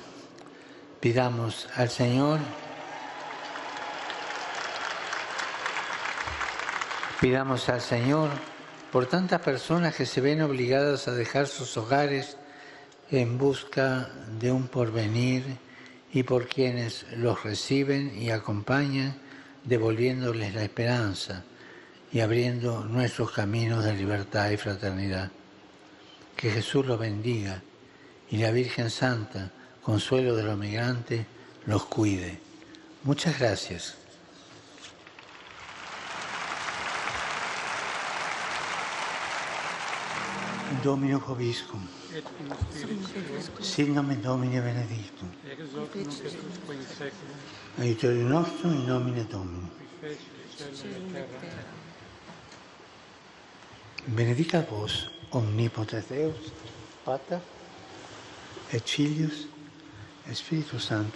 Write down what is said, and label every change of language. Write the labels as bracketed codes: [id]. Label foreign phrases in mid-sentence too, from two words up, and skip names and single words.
[es] Pidamos al Señor por tantas personas que se ven obligadas a dejar sus hogares en busca de un porvenir y por quienes los reciben y acompañan, devolviéndoles la esperanza y abriendo nuestros caminos de libertad y fraternidad. Que Jesús los bendiga y la Virgen Santa, consuelo de los migrantes, los cuide. Muchas gracias. [la] Domino Vobiscum. Sit nomen Domini benedictum. Aiutorium nostrum in nomine Domini. Benedicat vos, omnipotens Deus, Pater, et Filius, et Spiritus Sanctus.